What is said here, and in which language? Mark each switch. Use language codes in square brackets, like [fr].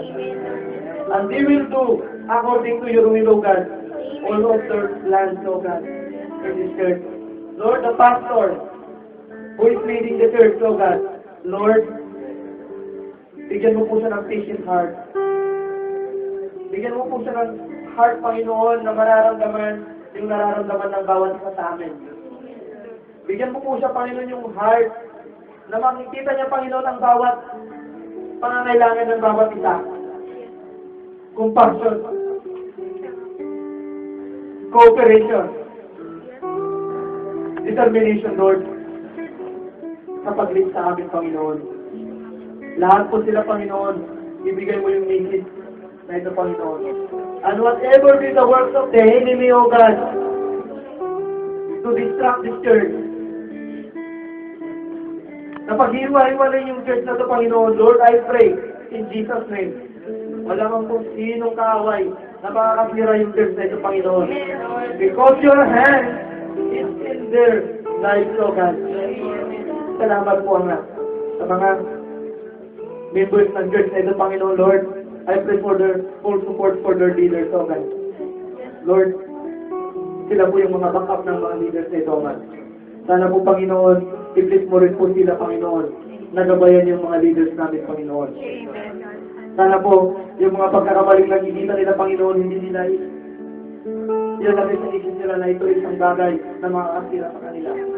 [en] And they will do according to your will, oh God, all of their plans, oh God, in this church. Lord, the pastor who is leading the church, oh God, Lord, [tl] bigyan mo po siya ng [en] patient heart. [tl] Bigyan mo po siya ng heart, Panginoon, na mararamdaman yung nararamdaman ng bawat isa sa amin. Bigyan mo po siya, Panginoon, yung heart na makikita niya, Panginoon, ang bawat pangangailangan ng bawat isa. [en] Compassion. Cooperation. [tl] Determination, Lord, sa pag-lead sa amin, Panginoon. Lahat po sila, Panginoon, ibigay mo yung message na ito, Panginoon. [en] And whatever be the works of the enemy, O God, to distract this church, [tl] na paghiwa-hiwalay yung church na ito, Panginoon, [en] Lord, I pray, in Jesus' name, [tl] wala mang kung sinong kaaway na makakasira yung church na ito, Panginoon. [en] Because your hand is in their lives, O God. [tl] Salamat po, anak, sa mga members ng church na ito, Panginoon, Lord. [en] I pray for their full support for their leaders, O God. [tl] Lord, sila po yung mga backup ng mga leaders na ito, O God. Sana po, Panginoon, i-bless mo rin po sila, Panginoon. Nagabayan yung mga leaders namin, Panginoon. Sana po, yung mga pagkakamaling nakikita nila, Panginoon, hindi nila ilalagay sa isip nila na ito isang bagay na makakasira sa kanila.